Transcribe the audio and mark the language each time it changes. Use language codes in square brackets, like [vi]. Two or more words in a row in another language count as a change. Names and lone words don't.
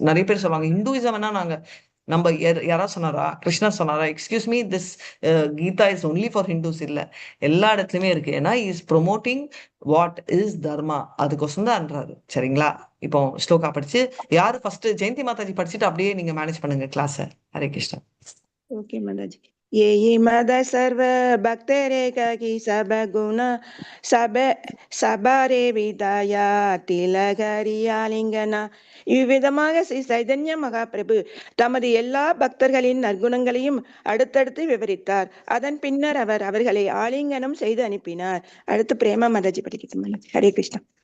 [ta] நிறைய பேர் சொல்லுவாங்க இந்துவிசம்னா நாங்க, நம்ம யாராவது சொன்னாரா, கிருஷ்ணர் சொன்னாரா, [en] excuse me, this Gita is only for Hindus [ta] இல்ல, எல்லா இடத்துலயுமே இருக்கு. ஏன்னா [en] is promoting what is dharma, [ta] அதுக்கோசம் தான்ன்றாரு. சரிங்களா? இப்போ ஸ்லோகா படிச்சு யாரு ஃபர்ஸ்ட், ஜெயந்தி மாதாஜி படிச்சுட்டு அப்படியே நீங்க மேனேஜ் பண்ணுங்க கிளாஸ். ஹரே கிருஷ்ணா. ஓகே மாதாஜி. ये मद सर्व भक्तरे की सब गुण सब சபாரே விதாயா திலகரியாலிங்கனா. இவ்விதமாக ஸ்ரீ சைதன்ய மகாபிரபு தமது எல்லா பக்தர்களின் நற்குணங்களையும் அடுத்தடுத்து விவரித்தார். அதன் பின்னர் அவர் அவர்களை ஆலிங்கனம் செய்து அனுப்பினார். அடுத்து பிரேமா மாதாஜி படிக்கட்டும். ஹரே கிருஷ்ணா.